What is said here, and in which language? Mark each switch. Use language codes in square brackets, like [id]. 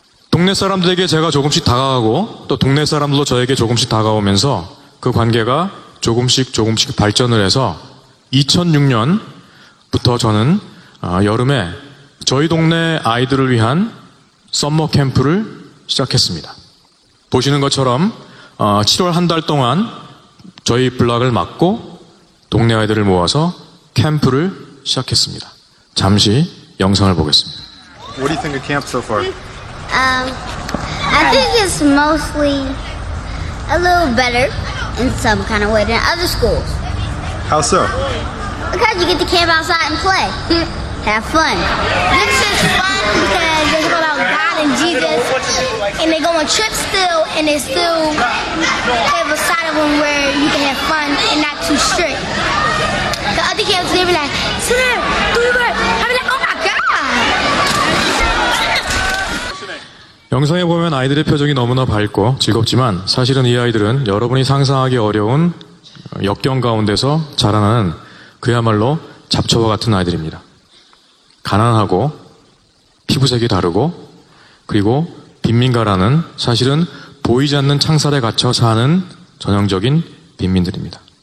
[ko] 동네 사람들에게 제가 조금씩 다가가고 또 동네 사람들도 저에게 조금씩 다가오면서 그 관계가 조금씩 발전을 해서 2006년부터 저는 여름에 저희 동네 아이들을 위한 썸머 캠프를 시작했습니다. 보시는 것처럼 7월 한 달 동안 저희 블락을 맡고 동네 아이들을 모아서 캠프를 시작했습니다. 잠시 영상을 보겠습니다. [en] What do you think of camp so far? I think it's mostly a little better in some kind of way than other schools. How so? Because you get to camp outside and play. Have fun. This is fun because it's about God and Jesus. And they go on trips still, and they still have a side of them where you can have fun and not too strict. The other camps, they be like, sit down, do your work. I be like, oh my God. [ko] 영상에 보면 아이들의 표정이 너무나 밝고 즐겁지만 사실은 이 아이들은 여러분이 상상하기 어려운 역경 가운데서 자라나는 그야말로 잡초와 같은 아이들입니다. 가난하고 피부색이 다르고 그리고 빈민가라는 사실은 보이지 않는 창살에 갇혀 사는 전형적인 빈민들입니다.